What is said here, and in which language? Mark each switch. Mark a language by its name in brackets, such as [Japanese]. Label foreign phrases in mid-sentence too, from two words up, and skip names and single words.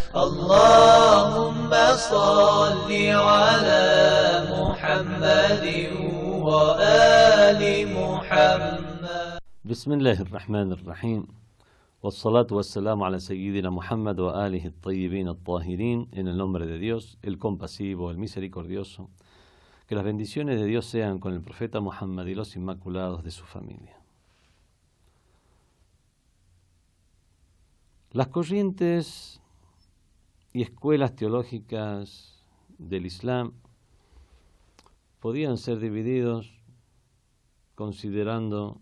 [Arabic] اللهم صل على محمد وآل محمد. بسم الله الرحمن الرحيم. والصلاة والسلام على سيدنا محمد وآله الطيبين الطاهرين. [Spanish] En el nombre de Dios, el compasivo, el misericordioso. Que las bendiciones de Dios sean con el profeta Muhammad y los inmaculados de su familia. Las corrientes y escuelas teológicas del Islam podían ser divididos considerando